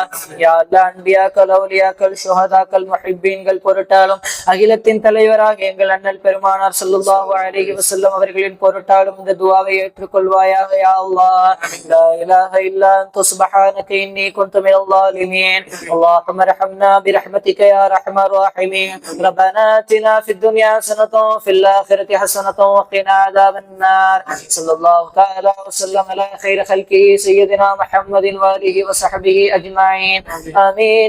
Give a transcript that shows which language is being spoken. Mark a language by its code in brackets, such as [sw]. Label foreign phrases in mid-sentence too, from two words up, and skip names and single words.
[ar] يا الله [ta] அன்பியாக்கள் அவுலியாக்கள் ஷுஹதாக்கள் முஹிப்பீன்கள் பொருட்டாலும் அகிலத்தின் தலைவராக எங்கள் அண்ணல் பெருமானார் [ar] صلى الله عليه وسلم [ta] அவர்களின் பொருட்டாலும் இந்த துஆவை ஏற்றுக்கொள்வாயாக [ar] يا الله. لا إله إلا أنت سبحانك إني كنت من الظالمين. اللهم ارحمنا برحمتك يا ارحم الراحمين. ربنا آتنا في الدنيا حسنة وفي الآخرة حسنة وقنا عذاب النار. صلى الله تعالى وسلم على خير خلقه سيدنا محمد وآله وصحبه أجمعين. آمين.